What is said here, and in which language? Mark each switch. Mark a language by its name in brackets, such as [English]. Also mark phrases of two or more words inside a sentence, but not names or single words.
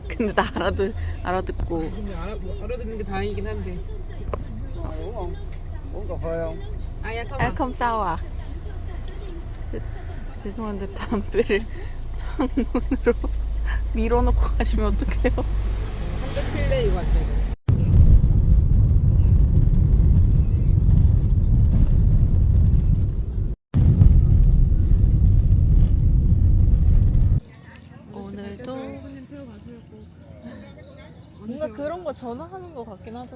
[Korean] 근데 다 알아듣고. 근데 알아듣는 게 다행이긴 한데. [Vietnamese] Uống không? Uống cà phê không? [Korean] 아, 약간 앨컴 싸워. 죄송한데 담배를 창문으로 밀어놓고 가시면 어떡해요? 한대 필래 이거 안 돼. 오늘도 뭔가 그런 거 전화하는 거 같긴 하죠.